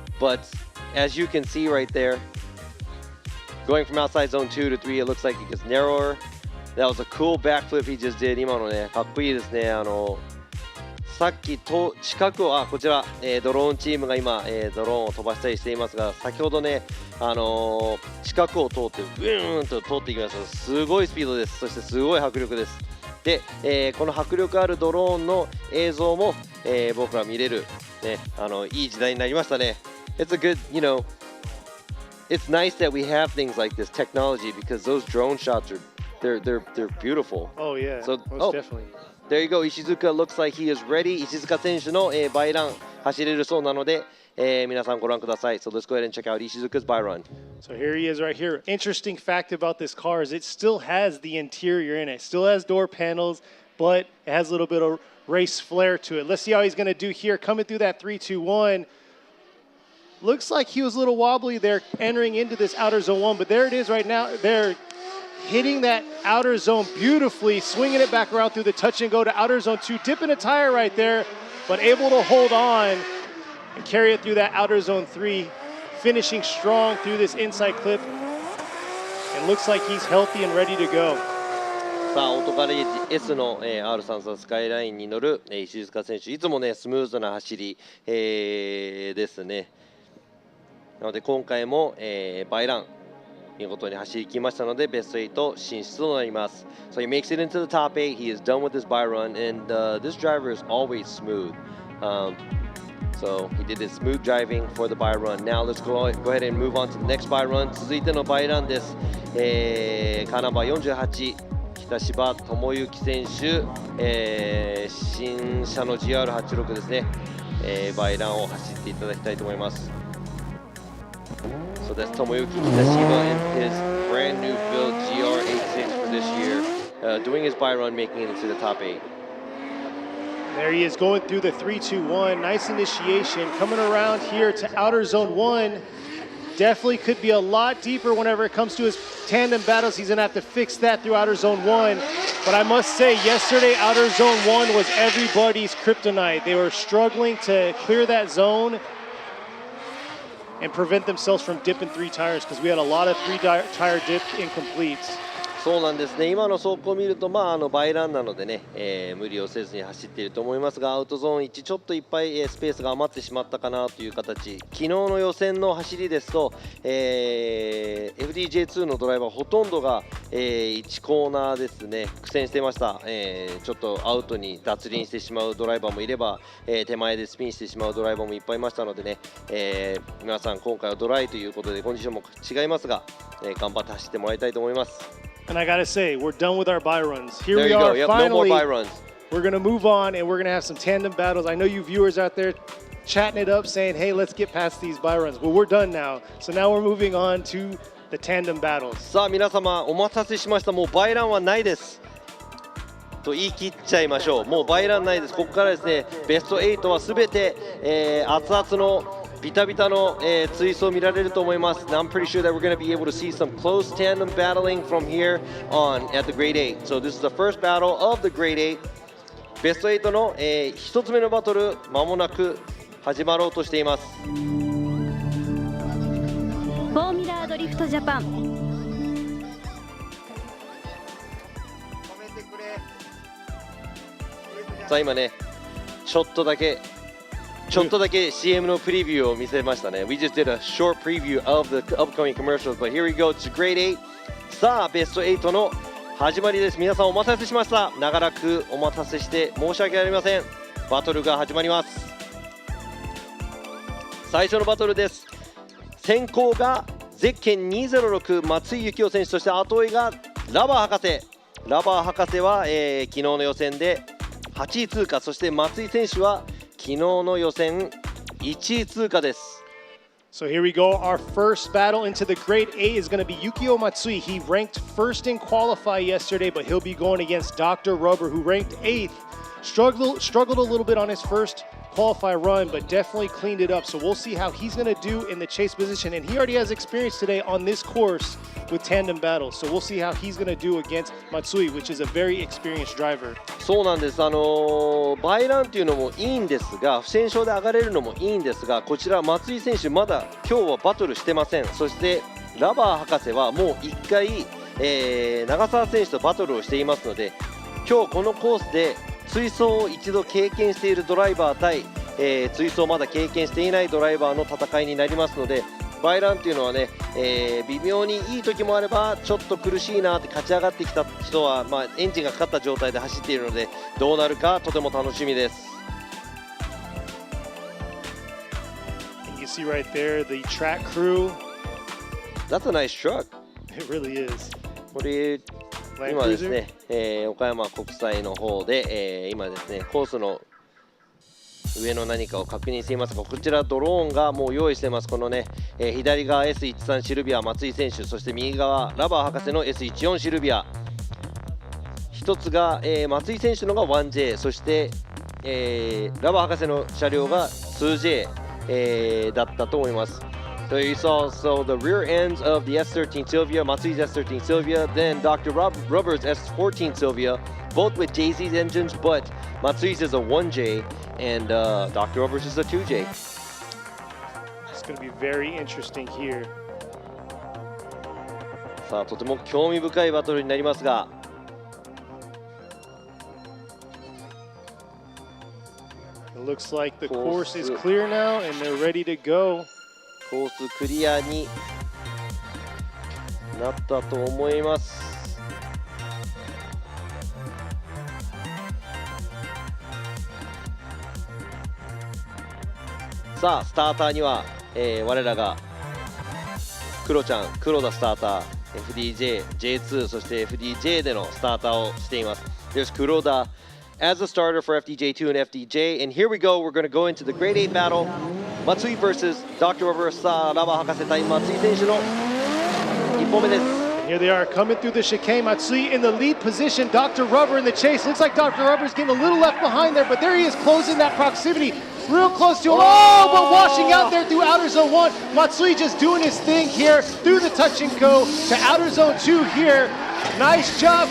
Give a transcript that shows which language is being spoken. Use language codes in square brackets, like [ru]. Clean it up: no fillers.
[en] But as you can see right there, going from outside zone 2 to 3, it looks like it gets narrower. That was a cool backflip he just did. [ja] 今のね、かっこいいですね。さっきと近くをこちら、ドローンチームが今、ドローンを飛ばしたりしていますが、先ほどね、近くを通ってブーンと通っていきました。すごいスピードです。そしてすごい迫力です。で、この迫力あるドローンの映像も、僕ら見れる、ね、いい時代になりましたね。 [en] It's a good, it's nice that we have things like this technology because those drone shots are they're beautiful. Oh yeah, so, most definitely. There you go. Ishizuka looks like he is ready. [ja] 石塚選手の、バイラン走れるそうなので、皆さんご覧ください。 [en] So let's go ahead and check out Ishizuka's buy run. So here he is right here. Interesting fact about this car is it still has the interior in it. Still has door panels, but it has a little bit of race flair to it. Let's see how he's going to do here. Coming through that 3-2-1. Looks like he was a little wobbly there entering into this outer zone 1, but there it is right now. They're hitting that outer zone beautifully, swinging it back around through the touch and go to outer zone 2, dipping a tire right there, but able to hold on and carry it through that outer zone 3, finishing strong through this inside clip. And looks like he's healthy and ready to go. [ja] さあ、オートガレージ S の、R33 スカイラインに乗る、石塚選手、いつもね、スムーズな走り、ですね。なので、今回も、バイラン、見事に走りきましたので、ベスト8進出となります。 [en] So he makes it into the top 8, he is done with his by run, and this driver is always smooth. So he did his smooth driving for the by run. Now let's go ahead and move on to the next by run. [ja] 続いてのバイランです。カーナンバー48、北柴智之選手、新車の GR86 ですね、バイランを走っていただきたいと思います。 [en] So that's Tomoyuki Kitashiba in his brand new build GR86 for this year, doing his by run, making it into the top 8. There he is going through the 3-2-1. Nice initiation. Coming around here to outer zone 1. Definitely could be a lot deeper whenever it comes to his tandem battles. He's going to have to fix that through outer zone 1. But I must say, yesterday, outer zone 1 was everybody's kryptonite. They were struggling to clear that zone and prevent themselves from dipping 3 tires because we had a lot of 3-tire dip incompletes. [ja] そうなんですね、今の走行を見ると、バイランなのでね、無理をせずに走っていると思いますが、アウトゾーン1、ちょっといっぱい、スペースが余ってしまったかなという形、昨日の予選の走りですと、FDJ2 のドライバー、ほとんどが、1コーナーですね、苦戦していました、ちょっとアウトに脱輪してしまうドライバーもいれば、手前でスピンしてしまうドライバーもいっぱいいましたのでね、皆さん、今回はドライということで、コンディションも違いますが、頑張って走ってもらいたいと思います。 [en] And I gotta say, we're done with our by runs. Here There we you are, go. Yep, finally. No more by runs. We're gonna move on, and we're gonna have some tandem battles. I know you viewers out there chatting it up, saying, "Hey, let's get past these by runs." Well, we're done now. So now we're moving on to the tandem battles. [ja] さあ皆様お待たせしました。もうバイランはないですと言い切っちゃいましょう。もうバイランないです。ここからですね、ベスト8はすべて、熱々のビタビタの、追走を見られると思います。 [en] I'm pretty sure that we're going to be able to see some close tandem battling from here on at the Grade 8. So this is the first battle of the Grade 8. [ja] ベスト8の、1つ目のバトル、まもなく始まろうとしています。フォーミュラードリフトジャパン。さあ今ね、ちょっとだけ CM のプレビューを見せましたね。 [en] We just did a short preview of the upcoming commercials, but here we go. It's Grade 8. [ja] さあ、ベスト8の始まりです。皆さんお待たせしました。長らくお待たせして申し訳ありません。バトルが始まります。最初のバトルです。先行がゼッケン206松井幸雄選手、そして後追いがラバー博士。ラバー博士は、昨日の予選で8位通過、そして松井選手は昨日の予選1位通過です。 [en] So here we go. Our first battle into the Grade 8 is going to be Yukio Matsui. He ranked first in qualify yesterday, but he'll be going against Dr. Rubber, who ranked 8th. Struggled a little bit on his first qualify run, but definitely cleaned it up. So we'll see how he's going to do in the chase position. And he already has experience today on this course with tandem battles. So we'll see how he's going to do against Matsui, which is a very experienced driver. [ja] そうなんです。バイランっていうのもいいんですが、不戦勝で上がれるのもいいんですが、こちら松井選手まだ今日はバトルしてません。そしてラバー博士はもう1回、長澤選手とバトルをしていますので、今日このコースで追走を一度経験しているドライバー対、追走をまだ経験していないドライバーの戦いになりますので、バイランっていうのはね、微妙にいい時もあればちょっと苦しいなって勝ち上がってきた人は、エンジンがかかった状態で走っているので、どうなるかとても楽しみです。 [en] And you see right there the track crew. That's a nice truck. It really is. [ja] これ今ですね、岡山国際の方で、今ですねコースの上の何かを確認していますが、こちらドローンがもう用意しています。このね、左側 S13 シルビア松井選手、そして右側ラバー博士の S14 シルビア、一つが、松井選手のが 1J、 そして、ラバー博士の車両が 2J、だったと思います。 [en] So you saw the rear ends of the S13 Sylvia, Matsui's S13 Sylvia, then Dr. Rubber's S14 Sylvia, both with JZ's engines, but Matsui's is a 1J and Dr. Rubber's is a 2J. It's going to be very interesting here. [ja] さあとても興味深いバトルになりますが、 [en] It looks like the course is clear now and they're ready to go. [ja] コースクリアになったと思います。さあスターターには、我らが黒ちゃん、黒田スターター、FDJ、J2、そして FDJ でのスターターをしています。 [en] There's Kuroda as a starter for FDJ2 and FDJ, and here we go. We're going to go into the Grade 8 battle. Matsui versus Dr. Rubber. [ja] さあラバー博士対松井選手の1本目です。 [en] Here they are coming through the chicane. Matsui in the lead position. Dr. Rubber in the chase. Looks like Dr. Rubber's getting a little left behind there, but there he is closing that proximity. Real close to him. Oh, but washing out there through outer zone 1. Matsui just doing his thing here through the touch and go to outer zone 2 here. Nice job.